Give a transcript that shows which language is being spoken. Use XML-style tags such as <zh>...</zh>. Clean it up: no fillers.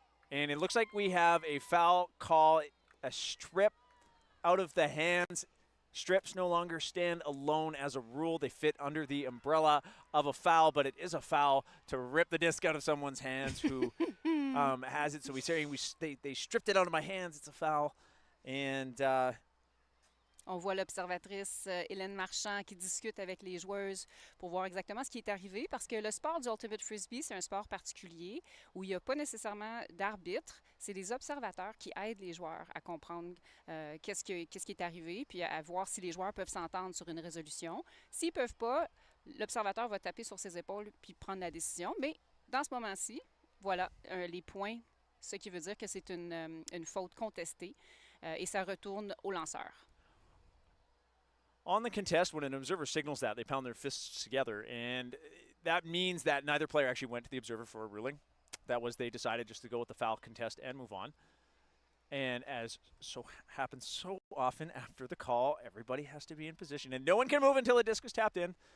<en>And it looks like we have a foul call, a strip out of the hands. Strips no longer stand alone as a rule. They fit under the umbrella of a foul, but it is a foul to rip the disc out of someone's hands who has it. So we're saying they stripped it out of my hands. It's a foul. And</en> <fr>on voit l'observatrice Hélène Marchand qui discute avec les joueuses pour voir exactement ce qui est arrivé parce que le sport du Ultimate Frisbee, c'est un sport particulier où il n'y a pas nécessairement d'arbitre. C'est des observateurs qui aident les joueurs à comprendre qu'est-ce qui est arrivé puis à voir si les joueurs peuvent s'entendre sur une résolution. S'ils ne peuvent pas, l'observateur va taper sur ses épaules puis prendre la décision. Mais dans ce moment-ci, voilà les points, ce qui veut dire que c'est une faute contestée et ça retourne au lanceur.</fr> <en>On the contest, when an observer signals that, they pound their fists together, and that means that neither player actually went to the observer for a ruling. That was, they decided just to go with the foul contest and move on. And as so happens so often after the call, everybody has to be in position, and no one can move until the disc is tapped in.</en>